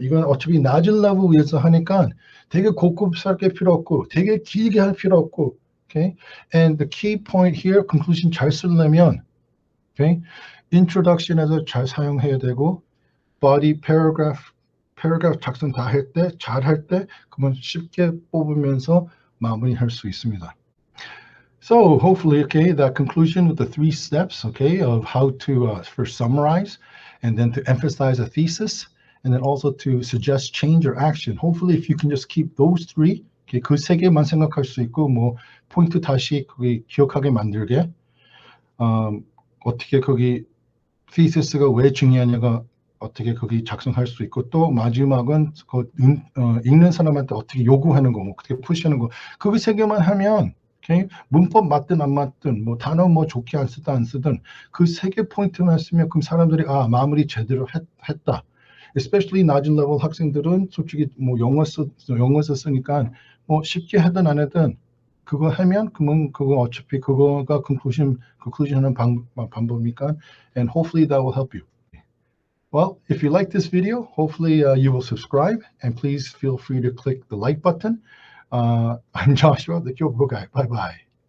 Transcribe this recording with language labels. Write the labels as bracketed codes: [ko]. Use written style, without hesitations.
[ko] 이건 어차피 낮은 레벨 위해서 하니까 되게 고급스럽게 필요 없고, 되게 길게 할 필요 없고, okay. [en] And the key point here, [ko] conclusion 잘 쓰려면, okay, introduction에서 잘 사용해야 되고, body paragraph 작성 다 할 때, 잘 할 때, 그러면 쉽게 뽑으면서 마무리할 수 있습니다. [en] So hopefully, okay, that conclusion with the three steps, okay, of how to first summarize, and then to emphasize a thesis, and then also to suggest change or action. Hopefully, if you can just keep those three, okay, [ko] 그 세 개만 생각할 수 있고, 뭐 포인트 다시 거기 기억하게 만들게, 어떻게 거기 thesis,가 왜 중요하냐가 어떻게 거기 작성할 수 있고, 또 마지막은 읽는 사람한테 어떻게 요구하는 거, 어떻게 푸시하는 거, 그거 세 개만 하면, okay, 문법 맞든 안 맞든, 뭐 단어 뭐 좋게 안 쓰든 안 쓰든 그 세 개 포인트만 쓰면 그럼 사람들이 마무리 제대로 했다. Especially 낮은 레벨 학생들은 솔직히 뭐 영어서 쓰니까 뭐 쉽게 하든 안 하든 그거 하면 그러면 그거 어차피 그거가 conclusion하는 방법이니까, [en] and hopefully that will help you. Well, if you like this video, hopefully you will subscribe, and please feel free to click the like button. I'm Joshua, the Kyogo guy. Bye-bye.